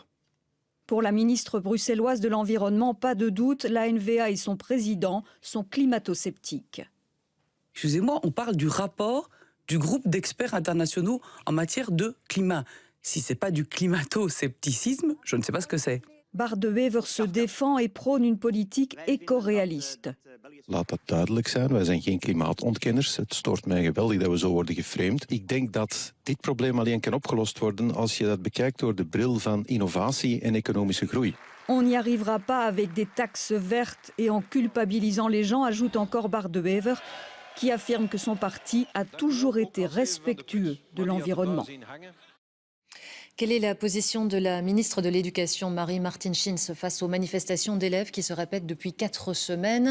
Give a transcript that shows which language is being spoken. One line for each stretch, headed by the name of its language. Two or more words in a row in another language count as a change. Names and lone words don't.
French: Pour la ministre bruxelloise de l'Environnement, pas de doute, la NVA et son président sont climato-sceptiques. Excusez-moi, on parle du rapport du groupe d'experts internationaux en matière de climat. Si ce n'est pas du climato-scepticisme, je ne sais pas ce que c'est. Bart De Wever se défend et prône une politique éco-réaliste.
Dutch: Laat dat duidelijk zijn, wij zijn geen klimaatontkenners. Het stoort mij geweldig dat we zo worden geframed. Ik denk dat dit probleem alleen kan opgelost worden als je dat bekijkt door de bril van innovatie en economische groei.
French: On n'y arrivera pas avec des taxes vertes et en culpabilisant les gens, ajoute encore Bart De Wever, qui affirme que son parti a toujours été respectueux de l'environnement. Quelle est la position de la ministre de l'Éducation, Marie-Martine Schins, face aux manifestations d'élèves qui se répètent depuis 4 semaines?